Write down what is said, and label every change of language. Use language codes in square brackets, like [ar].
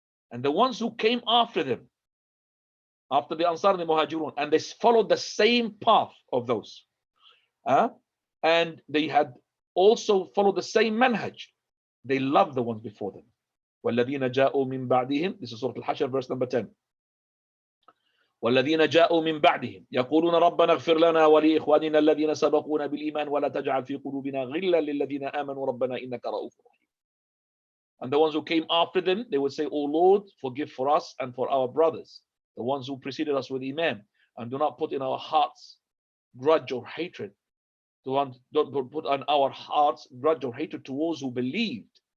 [en] And the ones who came after them, after the Ansar and the Muhajirun, and they followed the same path of those. And they had also followed the same manhaj. They loved the ones before them. [ar] وَالَّذِينَ جَاءُوا مِن بَعْدِهِمْ. [en] This is Surah Al-Hashr, verse number 10. [ar] والذين جاءوا من بعدهم يقولون ربنا اغفر لنا ولإخواننا الذين سبقونا بالإيمان ولا تجعل في قلوبنا غلا للذين آمنوا ربنا إنك رؤوف رحيم. [en] And the ones who came after them, they would say, O Lord, forgive for us and for our brothers, the ones who preceded us with Iman, and do not put in our hearts grudge or hatred. Don't put on our hearts grudge or hatred towards who believed.